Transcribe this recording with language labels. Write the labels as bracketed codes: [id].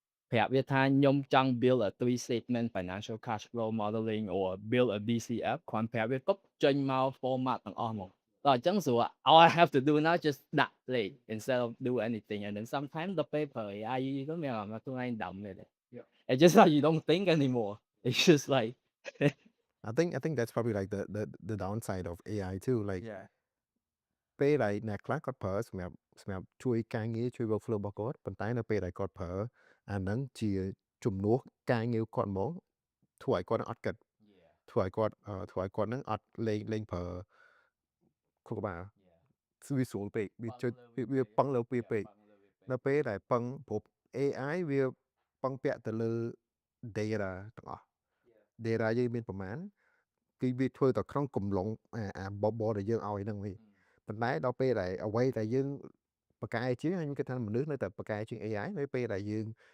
[km] ប្រាប់វាថាខ្ញុំចង់ [en] build a 3 statement financial cash flow modeling or build a DCF [km] គ្រាន់ប្រាប់វាទុកចេញមក [en] format [km] ទាំងអស់មកដល់អញ្ចឹងស្រួល [en] all I have to do now just ដាក់ play instead of do anything and then sometimes the paper AI [km] ក៏មានអាខ្លួនឯងដំនេះដែរ [en] it's just like you don't think anymore it's just like I think that's probably like the downside of AI too like yeah [km] ពេលដែលអ្នកខ្លះគាត់ប្រើសម្រាប់ជួយការងារជួយ workflow របស់គាត់ប៉ុន្តែនៅពេលដែលគាត់ប្រើអាហ្នឹងជាជំនួសការងារគាត់ហ្មងធ្វើឲ្យគាត់អត់គិតធ្វើឲ្យគាត់ហ្នឹងអត់លេងប្រើ ខួរក្បាលវាស្រួលពេកវាពឹងលើវាពេកនៅពេលដែលពឹងព្រោះ AI វាពឹងពាក់ទៅលើ data ទាំងអស់ data យើងមានប្រមាណគឺវាធ្វើទៅក្នុងកំឡុងអាបបដែលយើងឲ្យហ្នឹងវិញប៉ុន្តែដល់ពេលដែលអ្វីដែលយើងបកកែជាងខ្ញុំគិតថាមនុស្សនៅតែបកកែជាង AI នៅពេលដែលយើង